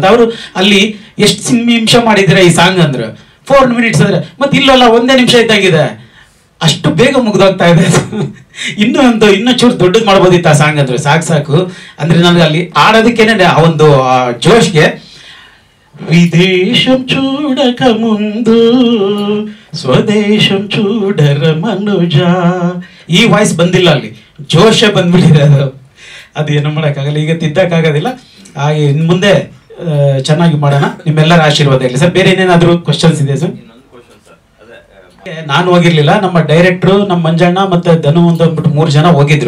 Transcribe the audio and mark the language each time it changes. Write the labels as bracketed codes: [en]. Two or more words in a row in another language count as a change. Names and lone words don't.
[kn] ಅವರು ಅಲ್ಲಿ ಎಷ್ಟು ನಿಮಿಷ ಮಾಡಿದ್ರೆ ಈ ಸಾಂಗ್ ಅಂದ್ರೆ 4 minutes ಅಂದ್ರೆ, ಮತ್ತೆ ಇಲ್ಲಲ್ಲ 1 ನಿಮಿಷ ಇದ್ದಂಗಿದೆ. ಅಷ್ಟು ಬೇಗ ಮುಗ್ದೋಗ್ತಾ ಇದೆ. ಇನ್ನೂ ಚೂರು ದೊಡ್ಡದು ಮಾಡ್ಬೋದಿತ್ತು ಆ ಸಾಂಗ್ ಅಂದ್ರೆ. ಸಾಕು ಅಂದ್ರೆ ನನಗೆ ಅಲ್ಲಿ ಆಡೋದಕ್ಕೇನೆ ಆ ಒಂದು ಜೋಶ್ಗೆ, [te] విదేశం చూడక ముందు స్వదేశం చూడర మనుజ, [kn] ಈ ವಾಯ್ಸ್ ಬಂದಿಲ್ಲ ಅಲ್ಲಿ, ಜೋಶೇ ಬಂದ್ಬಿಟ್ಟಿದೆ. ಅದು ಏನು ಮಾಡೋಕ್ಕಾಗಲ್ಲ, ಈಗ ತಿದ್ದಕ್ಕಾಗೋದಿಲ್ಲ. ಹಾಗೆ ಇನ್ನು ಮುಂದೆ ಚೆನ್ನಾಗಿ ಮಾಡೋಣ. ನಿಮ್ಮೆಲ್ಲರ ಆಶೀರ್ವಾದ ಇರಲಿ ಸರ್. ಬೇರೆ ಏನೇನಾದರೂ ಕ್ವಶನ್ಸ್ ಇದೆ ಸರ್? ನಾನು ಹೋಗಿರ್ಲಿಲ್ಲ, ನಮ್ಮ ಡೈರೆಕ್ಟ್ರು, ನಮ್ಮ ಮಂಜಣ್ಣ ಮತ್ತೆ ಧನು ಅಂದ್ಬಿಟ್ಟು 3 ಜನ ಹೋಗಿದ್ರು.